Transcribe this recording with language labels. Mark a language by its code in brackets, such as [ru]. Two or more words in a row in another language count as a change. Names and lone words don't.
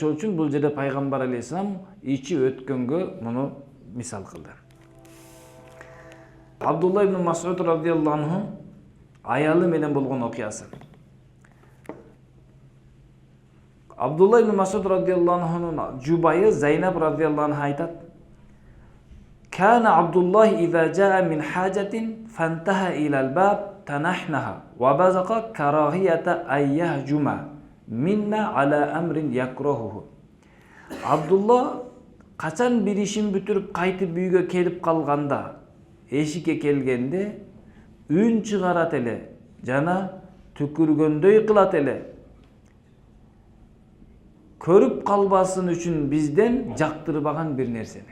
[ky] Ошол үчүн бул жерде пайгамбар алейхиссалам ичи өткөнгө муну мисал кылды. Абдулла ибн Мас'уд [ar] رضي الله عنه [ky] аялы менен болгон окуясы. Абдулла ибн Мас'уд радиаллаху анхунун жубайы Зайнаб [ar] رضي الله عنها [ky] айтат: [ar] "كان عبد الله إذا جاء من حاجة فانتهى إلى الباب تنحنح وبزق كراهية أن يهجم منا على أمر يكرهه. [ky] Abdullah качан бир ишин бүтүрүп кайтып үйгө келип калганда, эшикке келгенде үн чыгарат эле жана түкүргөндөй кылат эле. Көрүп калбасын үчүн бизден жактырбаган бир нерсени.